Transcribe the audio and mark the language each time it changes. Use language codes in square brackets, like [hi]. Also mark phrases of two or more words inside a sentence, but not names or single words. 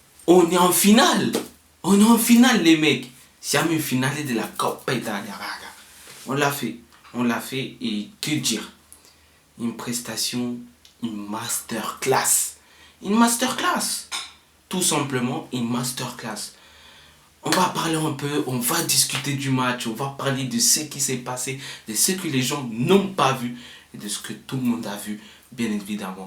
[fr] On est en finale. On est en finale, les mecs. [it] Siamo in finale della Coppa Italia, raga. [fr] On l'a fait. On l'a fait et que dire? Une prestation, une masterclass. Une masterclass. Tout simplement, une masterclass. On va parler un peu, on va discuter du match, on va parler de ce qui s'est passé, de ce que les gens n'ont pas vu et de ce que tout le monde a vu, bien évidemment.